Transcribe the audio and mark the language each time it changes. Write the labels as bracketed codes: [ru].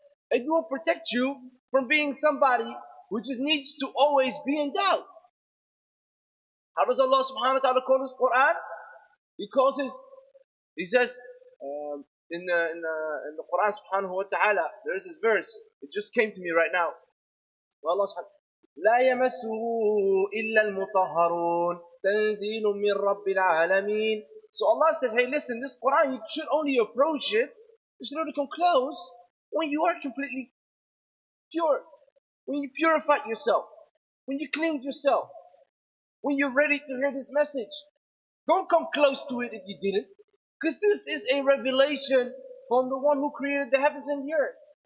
[en] It will protect you from being somebody who just needs to always be in doubt. How does Allah subhanahu wa ta'ala call this Quran? He says in the Quran subhanahu wa ta'ala, there is this verse, it just came to me right now. [ar] Allah subhanahu لا يمسه إلا المطهرون تنزيل من رب العالمين. [en] So Allah said, hey, listen, this Quran, you should only approach it, you should only come close when you are completely pure, when you purify yourself, when you cleanse yourself, when you're ready to hear this message. Don't come close to it if you didn't, because this is a revelation from the one who created the heavens and the earth.